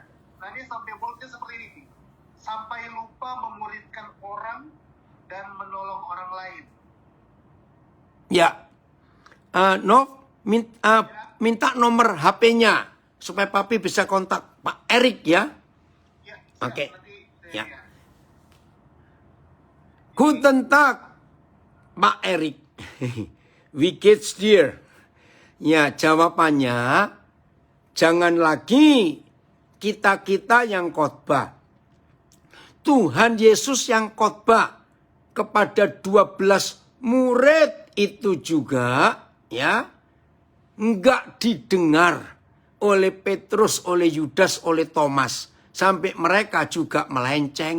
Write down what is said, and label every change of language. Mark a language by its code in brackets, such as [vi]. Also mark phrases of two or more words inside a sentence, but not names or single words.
[id] Nah ini sampai bolanya seperti ini. Sampai lupa memuridkan orang dan menolong orang lain. Ya. Nov, minta nomor HP-nya supaya Papi bisa kontak Pak Erik ya. Ya, Oke. Ya. Ya. [de] Guten Tag, Pak Erik. Wie geht's dir? [id] Ya, jawabannya jangan lagi kita yang khotbah. Tuhan Yesus yang khotbah kepada 12 murid itu juga ya enggak didengar oleh Petrus, oleh Yudas, oleh Thomas sampai mereka juga melenceng.